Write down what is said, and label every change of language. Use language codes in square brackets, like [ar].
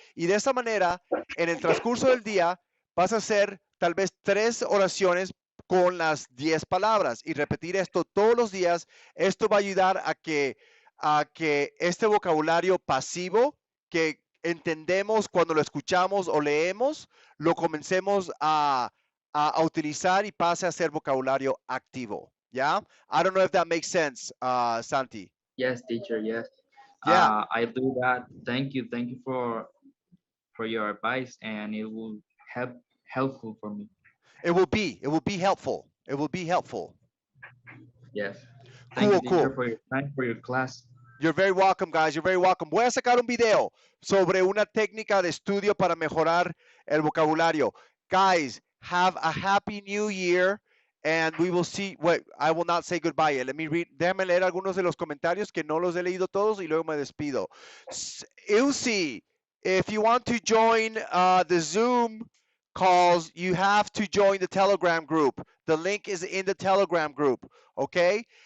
[es] Y de esa manera, en el transcurso del día, vas a hacer tal vez 3 oraciones con las 10 palabras y repetir esto todos los días. Esto va a ayudar a que este vocabulario pasivo que entendemos cuando lo escuchamos o leemos, lo comencemos a utilizar y pase a ser vocabulario activo. ¿Ya? [en] I don't know if that makes sense, Santi. Yes, teacher. Yes, Yeah, I do that. Thank you for your advice, and it will helpful for me. it will be. It will be helpful. It will be helpful. Yes, thank you, teacher, cool. for your time, for your class. You're very welcome, guys. You're very welcome. [es] Voy a sacar un video sobre una técnica de estudio para mejorar el vocabulario. [en] Guys, have a happy new year. And we will see. Wait, I will not say goodbye yet. Let me read. [es] Déjame leer algunos de los comentarios que no los he leído todos y luego me despido. [en] Ilse, if you want to join the Zoom calls, you have to join the Telegram group. The link is in the Telegram group. Okay.